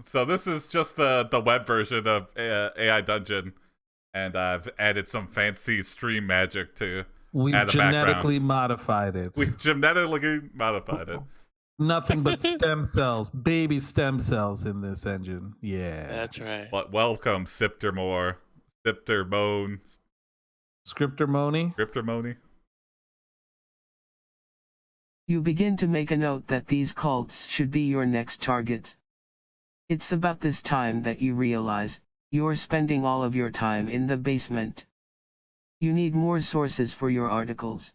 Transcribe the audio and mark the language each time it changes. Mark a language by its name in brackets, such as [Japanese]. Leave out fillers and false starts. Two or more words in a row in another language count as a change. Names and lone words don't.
[English] So this is just the web version of AI Dungeon. And I've added some fancy stream magic to We add the genetically backgrounds. modified it. We've genetically modified it. Nothing but stem cells, baby stem cells in this engine. Yeah. That's right. But welcome, Siptermore. Siptermone. Scriptermony. Scriptermony. You begin to make a note that these cults should be your next targets. It's about this time that you realize you're spending all of your time in the basement. You need more sources for your articles.